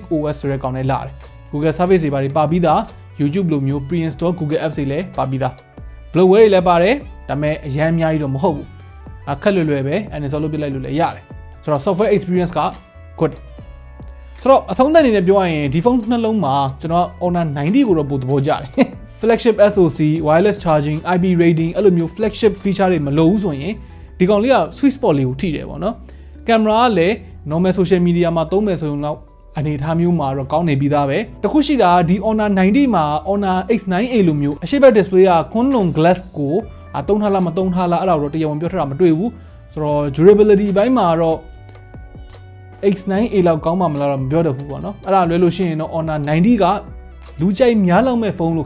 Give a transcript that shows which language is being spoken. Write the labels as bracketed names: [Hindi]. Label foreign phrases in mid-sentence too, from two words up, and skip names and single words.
[Burmese] OS ဆိုတဲ့ကောင်နဲ့လာတယ် Google service တွေပါပြီးသား YouTube လိုမျိုး [English] pre-install Google apps [Burmese] တွေလည်းပါပြီးသား bloatware တွေလည်းပါတယ်ဒါပေမဲ့အရန်အများကြီးတော့မဟုတ်ဘူးအခက်လွယ်ပဲ uninstall လုပ်ပြလိုက်လို့လည်းရတယ်ဆိုတော့ [English] software experience [Burmese] က good ဆိုတော့အဆုံးသတ်အနေနဲ့ပြောရရင်ဒီဖုန်းနှ လုံးမှာကျွန်တော် Honor 90ကိုတော့ပိုသဘောကျတယ် [English] flagship SoC wireless charging IP rating [Burmese] အဲ့လိုမျိုး [English] flagship feature [Burmese] တွေမလိုဘူးဆိုရင်ဒီကောင်လေးက [English] sweet spot [Burmese] လေးကိုထိတယ်ပေါ့နော်ကင်မရာကလည်း [English] normal social media [Burmese] မှာသုံးမယ်ဆို ရင်တော့အနေထားမျိုးမှာတော့ကောင်းနေပြီးသားပဲတခုရှိတာဒီ Honor 90မှာ Honor X9A လိုမျိုးအရှိတ်ဘက် display က Kunlun glass ကိုသုံးထားလားမသုံးထားလားအဲ့ဒါတော့တရားဝင်ပြောထားတာမတွေ့ဘူးဆိုဆိုတော့ durability ဘို င်းမှာတော့ X9A လောက်ကောင်းမှမလားတော့မပြောတတ်ဘူးပေါ့နော်အဲ့ဒါလွဲလို့ရှိရင်တော့ Honor 90ကလူကြိုက်များလောက်မဲ့ဖုန်းလို့